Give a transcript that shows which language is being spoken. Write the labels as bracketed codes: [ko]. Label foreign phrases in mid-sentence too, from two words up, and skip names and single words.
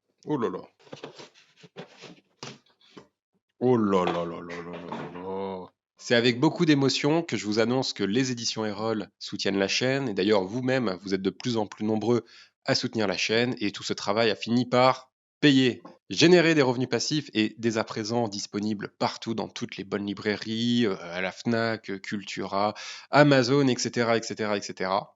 [fr] Oh là là. Oh là là là là là là là. C'est avec beaucoup d'émotion que je vous annonce que les éditions Erol soutiennent la chaîne. Et d'ailleurs, vous-même, vous êtes de plus en plus nombreux à soutenir la chaîne. Et tout ce travail a fini par payer, générer des revenus passifs et dès à présent disponibles partout dans toutes les bonnes librairies, à la Fnac, Cultura, Amazon, etc., etc., etc.